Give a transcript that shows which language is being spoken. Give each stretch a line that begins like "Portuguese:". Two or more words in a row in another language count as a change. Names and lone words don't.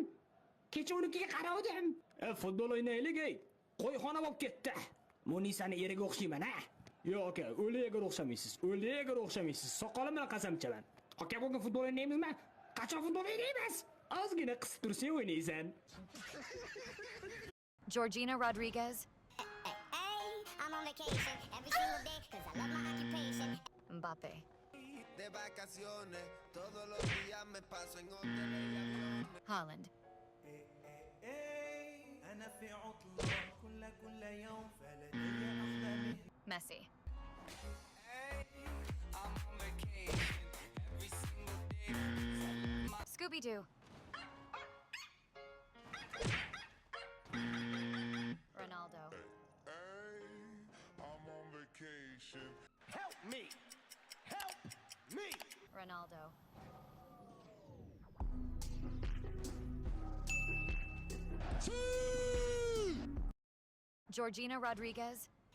Uzbek: Kecha unikiga qaradim. Futbol o'ynaylik, ey. Qo'yxona bo'lib ketdi. Munisani eriga o'xshayman, ha? Yo'q, aka, o'liga o'xshamaysiz. O'liga o'xshamaysiz. Soqolim bilan qasam ichaman. Aka, bugun futbol o'ynaymizmi? Qachon futbol o'ynaymiz? Ozgina qisib tursang o'ynaysan. Georgina Rodriguez.
English: I'm on vacation every single day cause I love my occupation. Mbappe.
Spanish: De vacaciones, todos los días me paso en hoteles y aviones. Haaland.
Arabic: أنا في عطلة كل يوم فلدي أحلامي. Messi. Scooby-Doo. Ronaldo.
English: I'm on vacation. Help me! Help me! Ronaldo. Georgina Rodriguez.